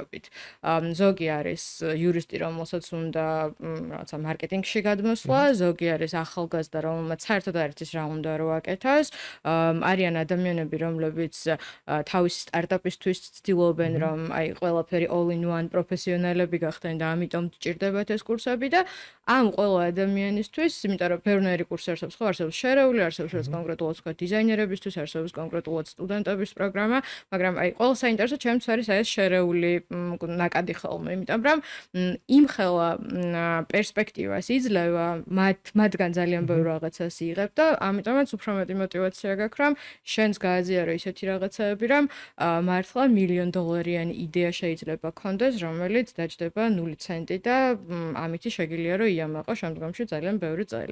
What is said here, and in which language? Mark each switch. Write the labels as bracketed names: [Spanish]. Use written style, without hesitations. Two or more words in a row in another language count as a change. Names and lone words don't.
[Georgian] ზოგი არის იურისტი, რომელსაც უნდა რაღაცა მარკეტინგში გადმოეცი გადმოსვლა, ზოგი არის ახალგაზრდა, რომელმაც საერთოდ არ იცის რა უნდა რომ აკეთოს. არიან ადამიანები, რომლებიც თავისი სტარტაპისთვის ცდილობენ, რომ აი ყველაფერი [English] all in one [Georgian] პროფესიონალები გახდნენ და ამიტომ სჭირდებათ ეს კურსები და ამ ყველა ადამიანისთვის, იმიტომ რომ ბევრი კურსი არსებობს, ხო, არსებობს შერეული, არსებობს რაც კონკრეტულად თქვა დიზაინერებისთვის, არსებობს კონკრეტულად სტუდენტების პროგრამა, მაგრამ აი ყველა საინტერესო ჩემთვის არის ეს შერეული ნაკადი ხოლმე, იმიტომ რომ იმ ხელა პერსპექტივას იძლევა მათგან ძალიან ბევრ რაღაცას იღებ და ამიტომაც უფრო მეტი мотиваცია გაქვს, რომ შენს გააზიარო ისეთი რაღაცები, რომ მართლა $1 მილიონ იდეა შეიძლება გქონდეს, რომელიც დაჯდება 0 ცენტი და ამითი შეგიძლია რომ იამაყო შემდგომში ძალიან ბევრი წელი.